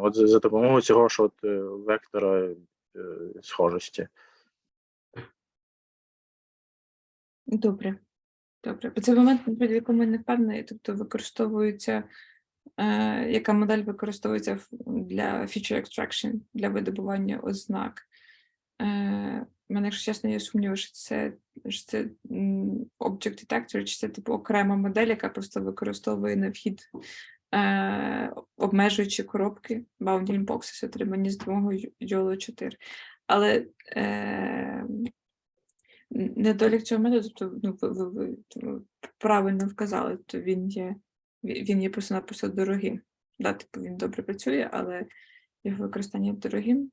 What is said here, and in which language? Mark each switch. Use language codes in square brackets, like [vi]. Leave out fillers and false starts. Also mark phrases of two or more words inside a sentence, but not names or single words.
[uk] От за допомогою цього ж вектора схожості. Добре. Бо це момент, в якому не впевнений, тобто використовується, яка модель використовується для [en] feature extraction, [uk] для видобування ознак. У мене, якщо чесно, є сумніви, що це object detector, чи це типу окрема модель, яка просто використовує на вхід обмежуючі коробки, [en] bounding boxes, [uk] отримані з допомогою YOLO 4. Але недолік цього методу, тобто ви правильно вказали, то він є просто-напросто дорогим. Да, типу він добре працює, але його використання дорогим.